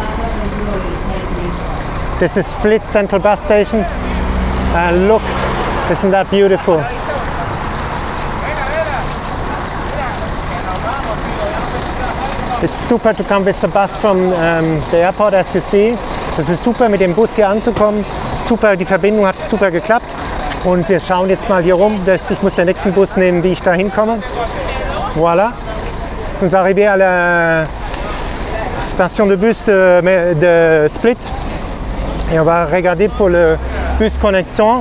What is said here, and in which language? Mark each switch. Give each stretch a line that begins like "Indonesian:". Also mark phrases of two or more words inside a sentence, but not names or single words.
English: This is Split Central Bus Station. And look, isn't that beautiful? It's super to come with the bus from the airport, as you see.
German: Das ist super, mit dem Bus hier anzukommen. Super, die Verbindung hat super geklappt. Und wir schauen jetzt mal hier rum. Ich muss den nächsten Bus nehmen, wie ich da hinkomme.
French: Voilà. Nous arrivons à la station de bus de Split. Et on va regarder pour le bus connectant.